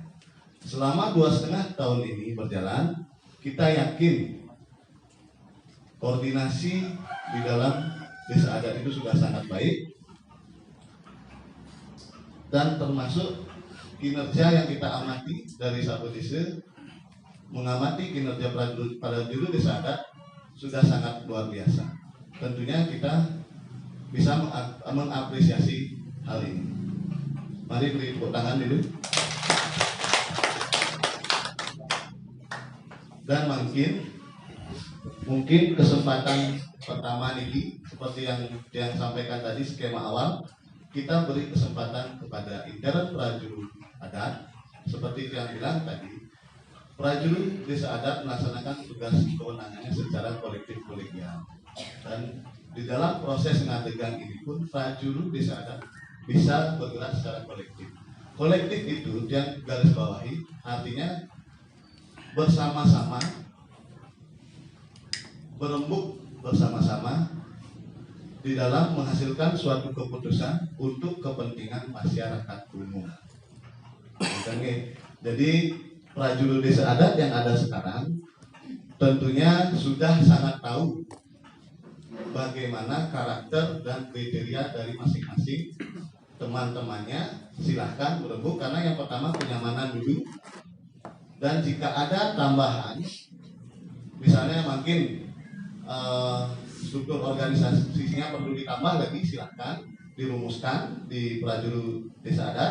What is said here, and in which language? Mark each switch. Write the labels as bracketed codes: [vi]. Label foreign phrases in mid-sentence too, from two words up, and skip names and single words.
[id] Selama 2,5 tahun ini berjalan, kita yakin koordinasi di dalam desa adat itu sudah sangat baik, dan termasuk kinerja yang kita amati dari Sabo Desa, mengamati kinerja prajuru desa adat sudah sangat luar biasa. Tentunya kita bisa mengapresiasi hal ini. Mari beri tepuk tangan dulu. Dan mungkin kesempatan pertama ini seperti yang sampaikan tadi skema awal, kita beri kesempatan kepada intern prajuru adat seperti yang bilang tadi. Prajuru desa adat melaksanakan tugas kewenangannya secara kolektif kolegial, dan di dalam proses pengadegan ini pun prajuru desa adat bisa bergerak secara kolektif. Kolektif itu yang garis bawahi artinya bersama-sama, berembuk bersama-sama di dalam menghasilkan suatu keputusan untuk kepentingan masyarakat umum. Jadi prajuru desa adat yang ada sekarang tentunya sudah sangat tahu bagaimana karakter dan kriteria dari masing-masing teman-temannya. Silahkan berembuk, karena yang pertama kenyamanan dulu, dan jika ada tambahan, misalnya makin struktur organisasinya perlu ditambah lagi, silahkan dirumuskan di Prajuru Desa Adat.